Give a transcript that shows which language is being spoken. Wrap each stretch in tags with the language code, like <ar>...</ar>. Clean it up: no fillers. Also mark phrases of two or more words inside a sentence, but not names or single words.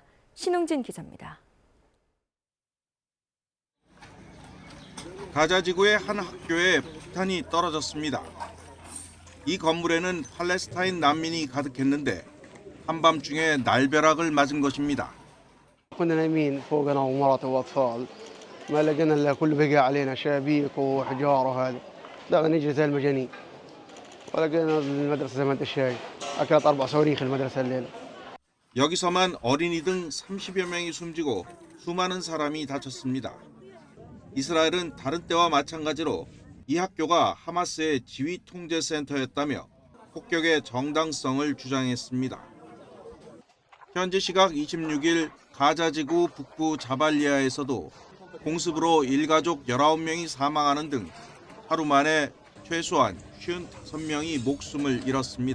<ko>신웅진 기자입니다. 가자지구의 한 학교에 폭탄이 떨어졌습니다. 이 건물에는 팔레스타인 난민이 가득했는데 한밤중에 날벼락을 맞은 것입니다.</ko> <ar>كنا نايمين فوقنا ومرات واطفال ما لقينا الا كل بقى علينا شبابيك وحجار وهذا دغنا نجري زي المجانين ولقينا المدرسه زي ما انت شايف اكلت 4 صواريخ المدرسه الليله.</ar> <ko>여기서만 어린이 등 30여 명이 숨지고 수많은 사람이 다쳤습니다. 이스라엘은 다른 때와 마찬가지로 이 학교가 하마스의 지휘 통제 센터였다며 폭격의 정당성을 주장했습니다. 현지 시각 26일 가자지구 북부 자발리아에서도 공습으로 일가족 19명이 사망하는 등 하루 만에 최소한 55명이 목숨을 잃었습니다.</ko>